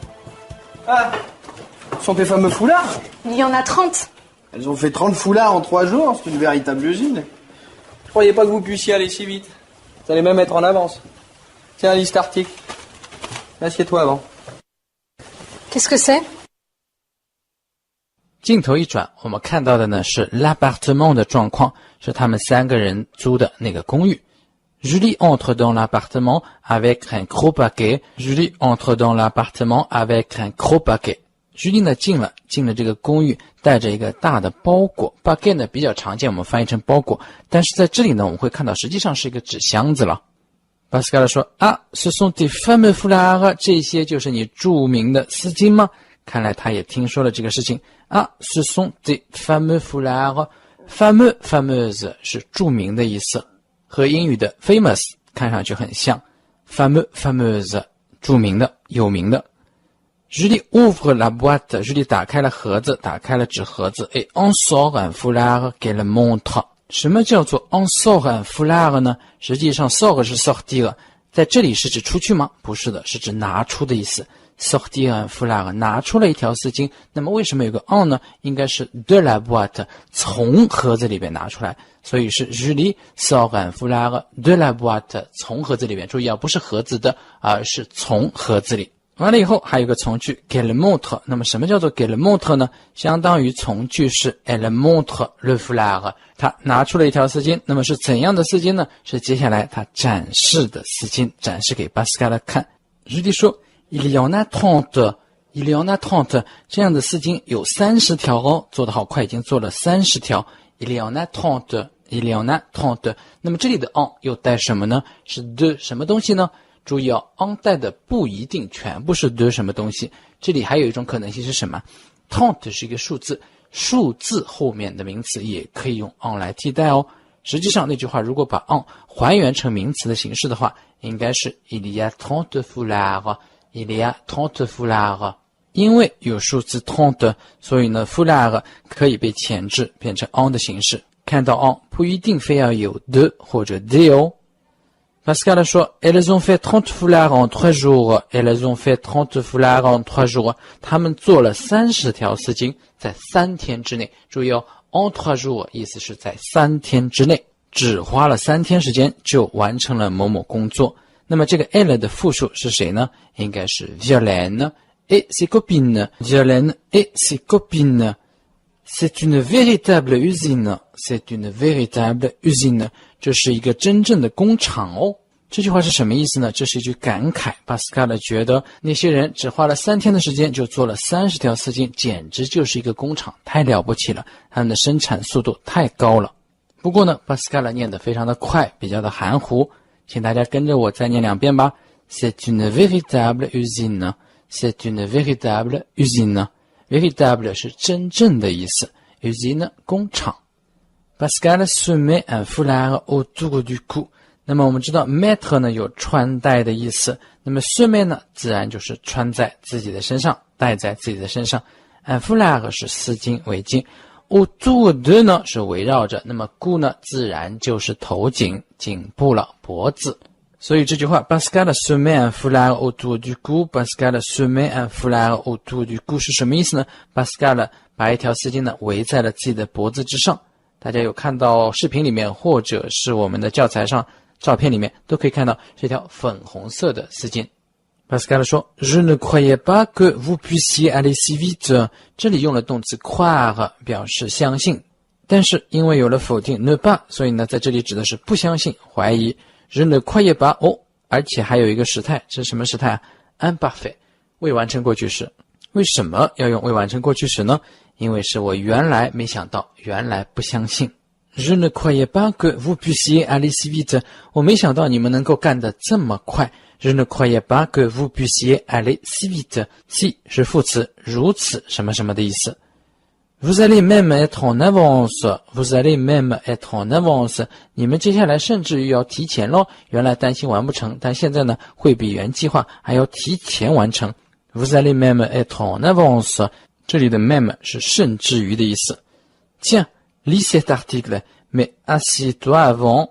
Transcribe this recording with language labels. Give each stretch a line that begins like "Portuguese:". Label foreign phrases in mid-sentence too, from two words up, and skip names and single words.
French: Ah, ce sont tes fameux foulards? Il y en a 30. Elles ont fait 30 foulards en 3 jours, c'est une véritable usine. Je croyais pas que vous puissiez aller si vite. Vous allez même être en avance. Tiens, liste article. Assieds-toi avant. Qu'est-ce que c'est?
Chinese: 镜头一转，我们看到的呢是 l'appartement 的状况，是他们3个人租的那个公寓。
French: Julie entre dans l'appartement avec un gros paquet. Julie entre dans l'appartement avec un gros paquet.
Chinese: Julie 呢进了这个公寓，带着一个大的包裹。paquet 呢比较常见，我们翻译成包裹，但是在这里呢我们会看到实际上是一个纸箱子了。Pascal 说啊
French: ce sont des fameux foulards，
Chinese: 这些就是你著名的丝巾吗？看来他也听说了这个事情啊
French: ce sont des fameux foulards。 fameux fameuse
Chinese: 是著名的意思，和英语的 famous 看上去很像。
French: fameux fameuse
Chinese: 著名的有名的。
French: Julie ouvre la boîte.
Chinese: Julie 打开了盒子，打开了纸盒子。
French: Et en sort un foulard qu'elle montre.
Chinese: 什么叫做
French: en sort un foulard
Chinese: 呢？实际上 sort 是 sortir， 在这里是指出去吗？不是的，是指拿出的意思。
French: sortir un foulard
Chinese: 拿出了一条丝巾。那么为什么有个 en 呢？应该是
French: de la boîte
Chinese: 从盒子里边拿出来，所以是
French: Julie sort un foulard de la boîte
Chinese: 从盒子里边。注意啊，不是盒子的，而是从盒子里。完了以后还有个从句
French: qu'elle montre。
Chinese: 那么什么叫做
French: qu'elle montre
Chinese: 呢？相当于从句是
French: elle montre le foulard，
Chinese: 她拿出了一条丝巾。那么是怎样的丝巾呢？是接下来她展示的丝巾，展示给 Pascal 看。Julie 说
French: il y en a 30， il y en a 30，
Chinese: 这样的丝巾有30条哦，做得好快，已经做了30 条。
French: il y en a 30， il y en a 30。
Chinese: 那么这里的 en 又带什么呢？是 de 什么东西呢？注意哦 en 带的不一定全部是 de 什么东西，这里还有一种可能性是什么？ 30是一个数字，数字后面的名词也可以用 en 来替代哦。实际上那句话如果把 en 还原成名词的形式的话，应该是
French: il y a 30 foulards， il y a 30 foulards。
Chinese: 因为有数字 30， 所以呢 foulard 可以被前置变成 en 的形式。看到 en 不一定非要有 de 或者 de 哦。Pascal 说
French: Elles ont fait 30 foulards en 3 jours. Elles ont fait 30 foulards en 3 jours.
Chinese: 他们做了30条丝巾，在3天之内。注意哦
French: en 3 jours
Chinese: 意思是在3天之内，只花了3天时间就完成了某某工作。那么这个 elle 的复数是谁呢？应该是
French: Violaine et ses copines. Violaine et ses copines. C'est une véritable usine. C'est une véritable usine.
Chinese: 这是一个真正的工厂哦。这句话是什么意思呢？这是一句感慨。Pascal 觉得那些人只花了3天的时间就做了30条丝巾，简直就是一个工厂，太了不起了，他们的生产速度太高了。不过呢 Pascal 念得非常的快，比较的含糊，请大家跟着我再念2遍吧。
French: C'est une véritable usine. C'est une véritable usine.
Chinese: Véritable 是真正的意思， usine 工厂。
French: Pascal se met un foulard autour du cou。
Chinese: 那么我们知道 mettre 呢有穿戴的意思，那么
French: se met
Chinese: 呢自然就是穿在自己的身上，戴在自己的身上。
French: un foulard
Chinese: 是丝巾围巾，
French: autour de
Chinese: 呢是围绕着，那么 cou 呢自然就是头颈颈部了，脖子。所以这句话
French: Pascal se met un foulard autour du cou。 Pascal se met un foulard autour du cou
Chinese: 是什么意思呢？ Pascal 把一条丝巾呢围在了自己的脖子之上。大家有看到视频里面或者是我们的教材上照片里面都可以看到这条粉红色的丝巾。 Pascal 说
French: Je ne croyais pas que vous puissiez aller si vite。
Chinese: 这里用了动词 croire 表示相信，但是因为有了否定
French: ne pas，
Chinese: 所以呢在这里指的是不相信怀疑。
French: Je ne croyais pas
Chinese: 哦，而且还有一个时态，这是什么时态啊？ imparfait 未完成过去时。为什么要用未完成过去时呢？因为是我原来没想到，原来不相信。
French: Je ne croyais pas que vous puissiez aller si vite。
Chinese: 我没想到你们能够干得这么快。
French: Je ne croyais pas que vous puissiez aller si vite. Si
Chinese: 是副词，如此什么什么的意思。
French: Vous allez même être en avance. Vous allez même être en avance.
Chinese: 你们接下来甚至于要提前咯。原来担心完不成，但现在呢，会比原计划还要提前完成。
French: Vous allez même être en avance.
Chinese: 这里的 même 是甚至于的意思。
French: Tiens, lis cet article, mais assieds-toi avant.